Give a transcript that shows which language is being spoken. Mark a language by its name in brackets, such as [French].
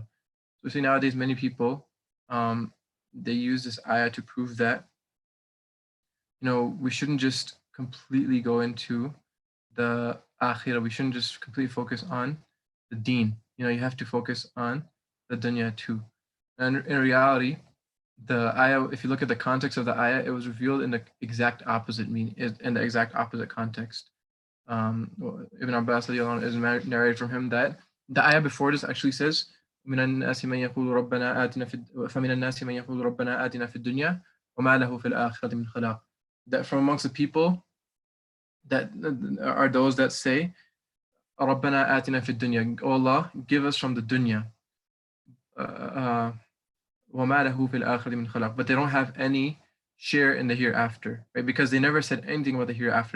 [English] So we see nowadays many people, they use this ayah to prove that, we shouldn't just completely go into the akhirah. We shouldn't just completely focus on the deen. You have to focus on the dunya too. And in reality, the ayah, if you look at the context of the ayah, it was revealed in the exact opposite meaning, in the exact opposite context. Ibn Abbas is narrated from him that the ayah before this actually says, [Arabic] من الناس من يقول ربنا آتنا فمن الناس من يقول ربنا آتنا في الدنيا وما له في الآخرة من خلاق. [English] That from amongst the people that are those that say, [Arabic] ربنا آتنا في الدنيا, [English] O Allah, give us from the dunya. [Arabic] وما له في الآخرة من خلاق. [English] But they don't have any share in the hereafter, right? Because they never said anything about the hereafter.